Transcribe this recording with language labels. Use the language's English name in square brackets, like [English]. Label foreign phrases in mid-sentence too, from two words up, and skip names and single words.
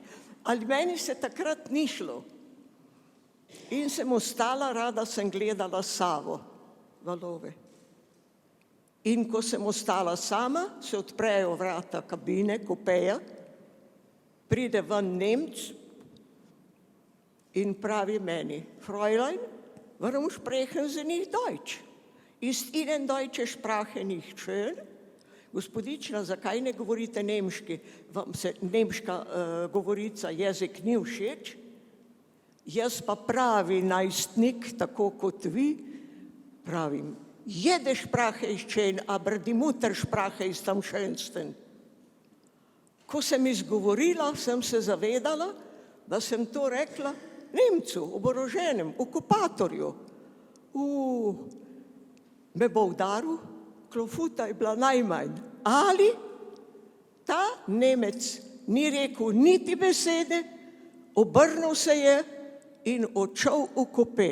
[Slovenian] Ali meni se takrat ni šlo. In sem ostala, rada sem gledala Savo, valove. In ko sem ostala sama, se odprejo vrata kabine, kupeja, pride ven Nemc in pravi meni, [German] Fräulein, warum sprechen Sie nicht Deutsch? Ist Ihnen deutsche Sprache nicht schön? [Slovenian] Gospodična, zakaj ne govorite nemški? Vam se nemška govorica, jezik ni všeč? Jaz pa pravi najstnik, tako kot vi, pravim, [German] jede Sprache ist schön, aber die Muttersprache ist am schönsten. [Slovenian] Ko sem izgovorila, sem se zavedala, da sem to rekla Nemcu, oboroženem, okupatorju. Me bo udaril, klofuta je bila najmanj. Ali ta Nemec ni rekel niti besede, obrnil se je in odšel v kope.